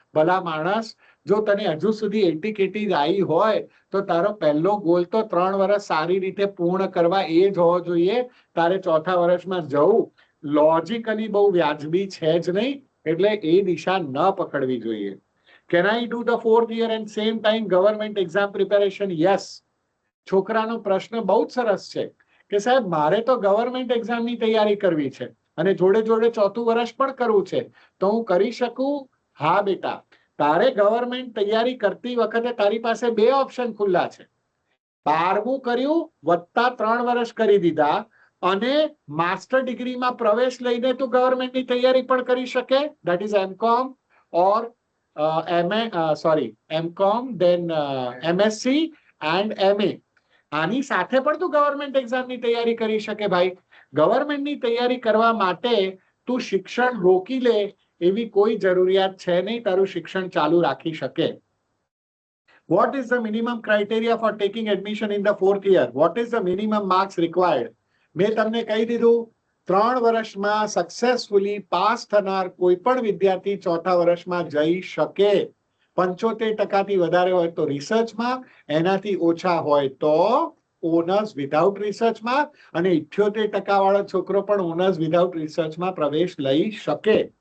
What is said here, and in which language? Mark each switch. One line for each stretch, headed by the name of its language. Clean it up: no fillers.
Gujarati: ભલા માણસ, જો તને હજુ સુધી 80 કેટી આવી હોય તો તારો પહેલો ગોલ તો 3 વર્ષ સારી રીતે પૂર્ણ કરવા એ જ હોવો જોઈએ। તારે ચોથા વર્ષમાં જવું લોજિકલી બહુ વ્યાજબી છે જ નહીં, એટલે એ દિશા ન પકડવી જોઈએ।
English: Can I do the 4th year and same time government exam preparation? Yes.
Gujarati: છોકરાનો પ્રશ્ન બહુ જ સરસ છે કે સાહેબ મારે તો ગવર્મેન્ટ એક્ઝામની તૈયારી કરવી છે અને જોડે જોડે ચોથું વર્ષ પણ કરવું છે, તો હું કરી શકું? હા બેટા, તારે ગવર્મેન્ટ તૈયારી કરતી વખતે તારી પાસે 2 ઓપ્શન ખુલ્લા છે। 12મું કર્યું વત્તા 3 વર્ષ કરી દીધા અને માસ્ટર ડિગ્રીમાં પ્રવેશ લઈને તું ગવર્મેન્ટની તૈયારી પણ કરી શકે,
English: That is MCom or MCom then MSc and MA.
Gujarati: આની સાથે પણ તું ગવર્મેન્ટ એક્ઝામની તૈયારી કરી શકે ભાઈ। ગવર્મેન્ટની તૈયારી કરવા માટે તું શિક્ષણ રોકી લે એવી કોઈ જરૂરિયાત છે નહીં, તારું શિક્ષણ ચાલુ રાખી શકે।
English: What is the minimum criteria for taking admission in the 4th year? What is the minimum marks required?
Gujarati: મેં તમને કહી દીધું 3 વર્ષમાં સક્સેસફુલી પાસ થનાર કોઈ પણ વિદ્યાર્થી ચોથા વર્ષમાં જઈ શકે। 75% વધારે હોય તો રિસર્ચમાં, એનાથી ઓછા હોય તો ઓનર્સ વિધાઉટ રિસર્ચમાં અને 78% વાળો છોકરો પણ ઓનર્સ વિધાઉટ રિસર્ચમાં પ્રવેશ લઈ શકે।